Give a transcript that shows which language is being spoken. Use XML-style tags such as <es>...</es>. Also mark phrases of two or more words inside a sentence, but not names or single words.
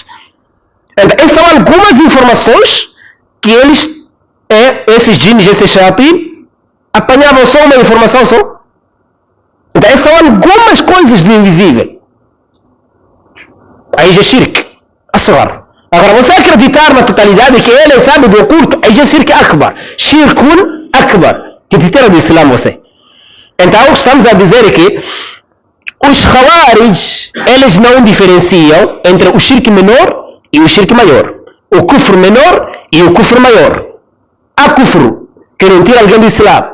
<pt>Então essas são algumas informações que esses djinns, esses shayatin, apanhavam só uma informação só. Então essas são algumas coisas do invisível. Aí já é</pt> <ar>شرك، أصغر.</ar> <pt>Agora você acreditar na totalidade que ele sabe do oculto, aí já é</pt> <ar>شرك أكبر. شركٌ أكبر,</ar> <pt>que te tira do Islã você. Então o que estamos a dizer é que os Khawarij, eles não diferenciam entre o shirk menor e o shirk maior. O kufr menor e o kufr maior. Há kufr que não tira alguém do Islã.</pt>